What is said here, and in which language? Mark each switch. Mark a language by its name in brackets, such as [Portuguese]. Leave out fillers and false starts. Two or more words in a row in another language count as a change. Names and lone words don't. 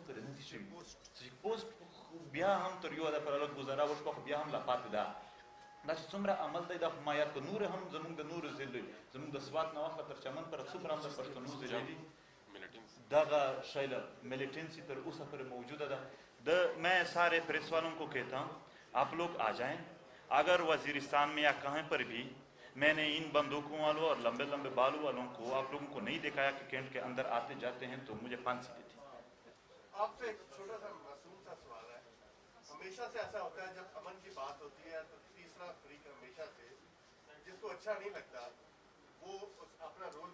[Pashto] پورې نه دي شوي پوسټ بیا هم تر یو ده پر لږ ګزاره وشوه خو بیا هم لا پاتې ده دا چې څومره عمل دی دا خو ما یاد کړه نور هم زموږ د نورو ضلعو زموږ د سوات نه واخله تر چمن پورې څومره هم د پښتنو ضلع دي دغه شی ملیٹنسی تر اوسه پورې موجوده ده [Urdu] میں سارے پریس والوں کو کہتا ہوں آپ لوگ آ جائیں اگر وزیرستان میں یا کہیں پر بھی میں نے ان بندوقوں والوں اور لمبے لمبے بالوں والوں کو آپ لوگوں کو نہیں دکھایا کہ کینٹ کے اندر آتے جاتے ہیں تو مجھے پھانسی دی تھی آپ سے ایک چھوٹا سا معصوم سا سوال ہے ہمیشہ سے ایسا ہوتا ہے جب امن کی بات ہوتی ہے تو تیسرا فریق ہمیشہ سے جس کو اچھا نہیں لگتا وہ اپنا رول